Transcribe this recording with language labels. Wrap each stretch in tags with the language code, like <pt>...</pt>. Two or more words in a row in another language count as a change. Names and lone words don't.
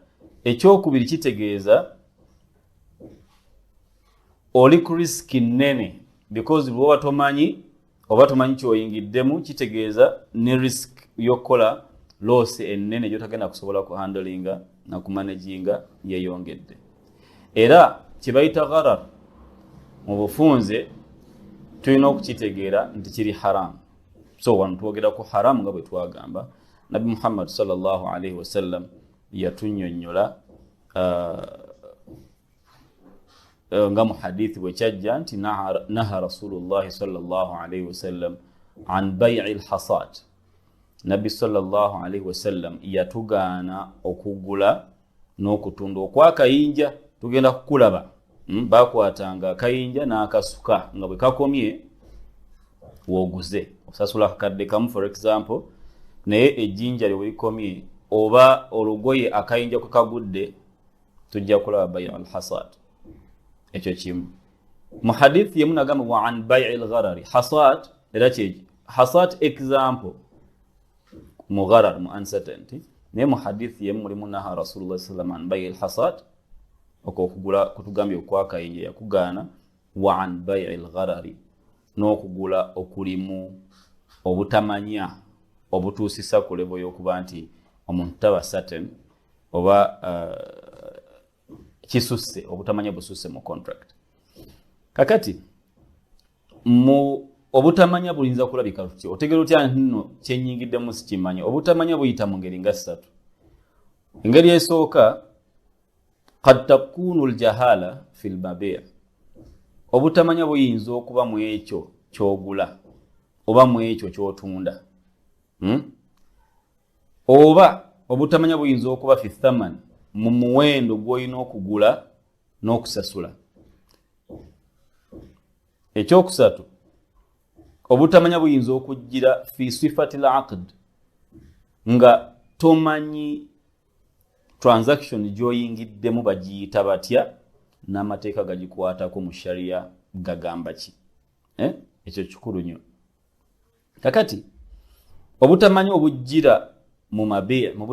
<lg>Ekyokubiri kitegeeza oli ku risk nnene because bw'oba tomanyi oba tomanyi kyoyingiddemu kitegeeza ne risk y'okukola loss ennene gy'otagenda kusobola ku handlinga na ku managinga yeeyongedde. Era kye bayita gharar mu bufunze tulina okukitegeera nti kiri haram. So wano twogera ku haram nga bwe twagamba. Nabi Muhammad</lg> <ar>صلى الله عليه وسلم</ar> <lg>yatunnyonnyola nga mu hadithi bwe kyajja nti</lg> <ar>نهى رسول الله صلى الله عليه وسلم عن بيع الحصاة.</ar> <lg>Nabi sallallahu alaihi wasallam yatugaana okugula n'okutunda okwakayinja. Tugenda kukulaba bakwatanga akayinja n'akasuka nga bwe kakomye woguze osasula akakadde kamu for example naye ejjinja lyewikomye oba olugoye akayinja kukagudde tujja kulaba</lg> <ar>بيع الحصاة</ar> <lg>ekyo kimu mu hadith yemu nagamba</lg> <ar>وعن بيع الغرر حصاة</ar> <lg>era kyeki hasad example mu gharar mu uncertainty naye mu hadith yemu mulimu</lg> <ar>نهى رسول الله صلى الله عليه وسلم عن بيع الحصاة</ar> <lg>okugula kutugambye okwakayinja yakugaana</lg> <ar>وعن بيع الغرر</ar> <lg>n'okugula okulimu obutamanya obutuusisa ku level y'okuba nti omuntu taba certain oba kisusse obutamanya bususse mu contract kakati mu obutamanya bulinza kulabika tutyo otegera otya nno kyenyigiddemu sikimanyi obutamanya buyita mu ngeri nga ssatu engeri esooka</lg> <ar>قد تكون الجهالة في المبيع'</ar> <lg>obutamanya buyinza okuba mu ekyo kyogula oba mu ekyo kyotunda oba obutamanya buyinza okuba</lg> <ar>في الثمن</ar> <lg>mu muwendo gw'olina okugula n'okusasula ekyokusatu obutamanya buyinza okujjira</lg> <ar>في صفة العقد</ar> <lg>nga tomanyi transaction gy'oyingiddemu bagiyita batya n'amateeka gagikwatako mu sharia gagamba ki ekyo kikulu nnyo kakati obutamanya obujjira mu mabi' mu</lg>